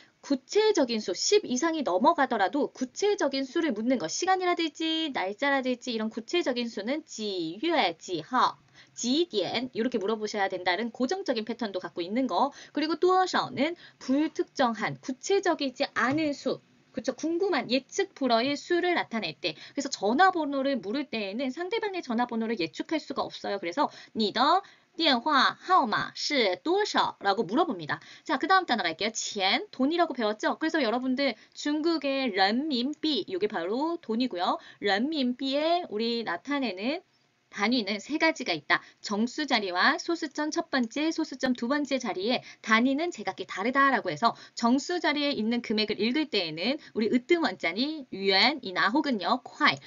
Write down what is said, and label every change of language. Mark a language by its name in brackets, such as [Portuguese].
[Korean] 구체적인 수, 10 이상이 넘어가더라도 구체적인 수를 묻는 것, 시간이라든지 날짜라든지 이런 구체적인 수는 [Chinese] 几月几号, 几点 [Korean] 이렇게 물어보셔야 된다는 고정적인 패턴도 갖고 있는 거. 그리고 [Chinese] 多少 [Korean] 는 불특정한, 구체적이지 않은 수. 그쵸. 궁금한 예측 불허의 수를 나타낼 때. 그래서 전화번호를 물을 때에는 상대방의 전화번호를 예측할 수가 없어요. [Chinese] 그래서 你的电话号码是多少? [Korean] 라고 물어봅니다. 자, 그 다음 단어 갈게요. [Chinese] 钱, [Korean] 돈이라고 배웠죠? 그래서 여러분들 중국의 런민비, 이게 바로 돈이고요. 런민비에 우리 나타내는 단위는 세 가지가 있다. 정수 자리와 소수점 첫 번째, 소수점 두 번째 자리에 단위는 제각기 다르다라고 해서 정수 자리에 있는 금액을 읽을 때에는 우리 으뜸 원자니 yuan이나 혹은요, 콰이.